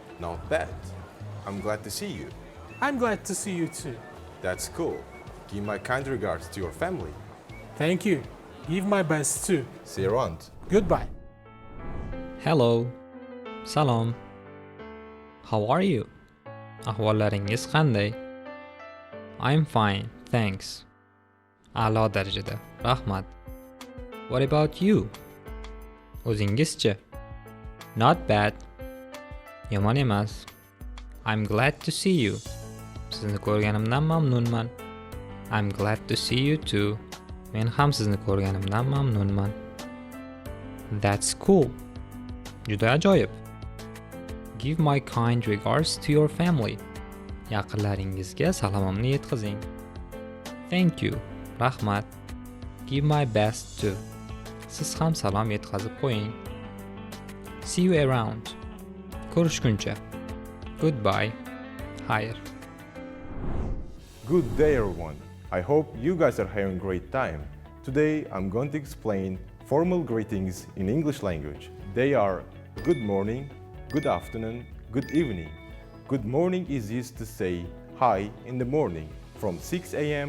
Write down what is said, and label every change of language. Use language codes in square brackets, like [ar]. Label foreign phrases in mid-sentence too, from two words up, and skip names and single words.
[en] Not bad. I'm glad to see you. I'm glad to see you too. That's cool. Give my kind regards to your family. Thank you. Give my best too. See you around. Goodbye. Hello. Salom. How are you? [uz] Ahvollaringiz qanday? [en] I'm fine, thanks. [uz] A'lo darajada. Rahmat. [en] What about you? O'zingizchi? Not bad. [uz] Yomon emas. [en] I'm glad to see you. [uz] Sizni ko'rganimdan mamnunman. [en] I'm glad to see you too. [uz] Men ham sizni ko'rganimdan mamnunman. [en] That's cool. [uz] Juda ajoyib. [en] Give my kind regards to your family. [uz] Yaqinlaringizga salomimni yetkazing. [en] Thank you. Rahmat. Give my best too. [uz] Siz ham salom yetkazib qo'ying. [en] See you around. [uz] Ko'rishguncha. [en] Goodbye. Xayr. Good day, everyone. I hope you guys are having a great time. Today, I'm going to explain formal greetings in English language. They are good morning, good afternoon, good evening. Good morning is used to say hi in the morning from 6 a.m.